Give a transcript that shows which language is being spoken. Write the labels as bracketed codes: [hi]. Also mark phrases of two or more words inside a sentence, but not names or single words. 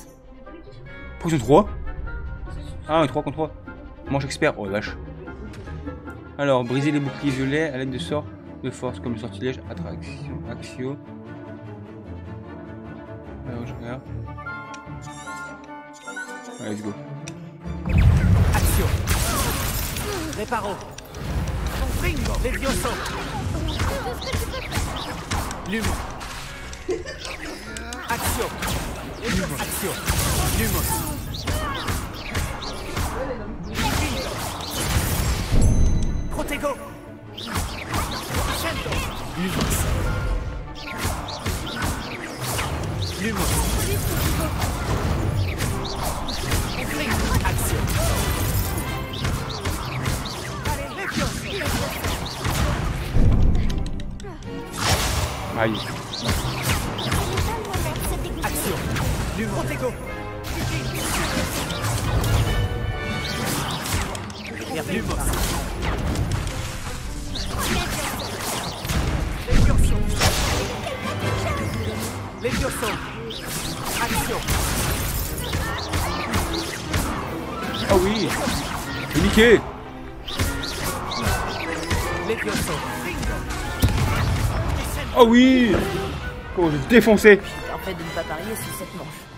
[fr] Position 3. Ah, 3 contre 3. Manche expert. Oh la vache. Alors, briser les boucliers violets à l'aide de sorts de force comme le sortilège, attraction, axio. Alors, je regarde. Allez, [en] let's go. [fr] Action. Réparo. Ringo. Levioso. Lumos. Action. Action. Lumos. Protego. Crescendo. Lumos. Lumos. Action. Allez, Levioso. Aïe. Action. Lumos. Protego. Lumos. Levioso. Levioso. Action. Ah oui. C'est niqué. Levioso. Oh oui. Oh, j'ai défoncé. En fait de ne pas parier sur cette manche.